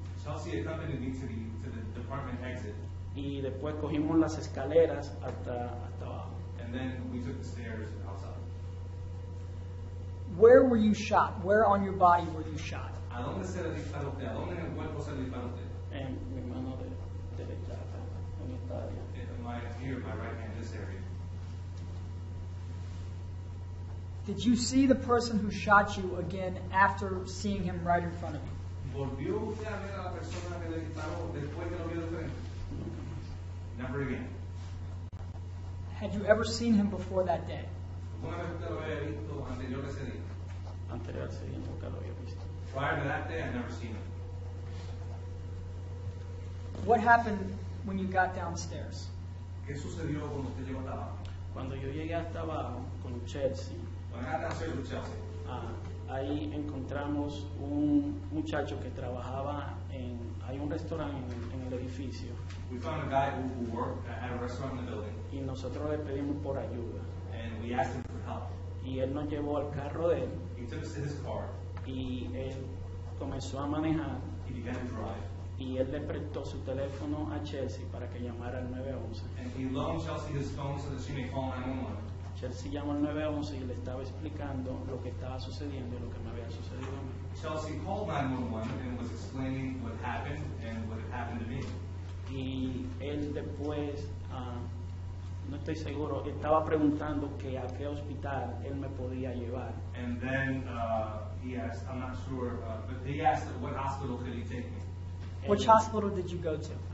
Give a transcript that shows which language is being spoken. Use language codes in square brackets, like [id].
[en] Chelsea accompanied me to the department exit, [es] y después cogimos las escaleras hasta abajo. [en] and then we took the stairs outside. Where were you shot? Where on your body were you shot? [es] ¿A dónde se le disparó usted? ¿A dónde en el cuerpo se le disparó usted? En mi mano derecha, acá, en esta área. [en] Here, my right hand, this area. Did you see the person who shot you again after seeing him right in front of you? [es] ¿Volvió usted a ver a la persona que le disparó después que lo vio de frente? [en] Never again. Had you ever seen him before that day? [es] ¿Alguna vez usted lo había visto anterior a ese día? Anterior al día nunca lo había visto. [en] Prior to that day, I'd never seen him. What happened when you got downstairs? [es] ¿Qué sucedió cuando usted llegó hasta abajo? Cuando yo llegué hasta abajo con Chelsea, [en] When I got downstairs with Chelsea, [es] ahí encontramos un muchacho que trabajaba hay un restaurante en el edificio [en] we found a guy who worked at a restaurant in the building, [es] y nosotros le pedimos por ayuda [en] and we asked him for help. [es] y él nos llevó al carro de él [en] He took us to his car. [es] y él comenzó a manejar [en] He began to drive, [es] y él le prestó su teléfono a Chelsea para que llamara al 911. [en] and he loaned Chelsea his phone so that she may call 911. [es] Chelsea llamó al 911 y le estaba explicando lo que estaba sucediendo y lo que me había sucedido a mí. [en] Chelsea called 911 and was explaining what happened and what had happened to me. [es] Y él después, no estoy seguro, estaba preguntando que a qué hospital él me podía llevar. [en] And then he asked, I'm not sure, but he asked what hospital could he take me. Which hospital did you go to?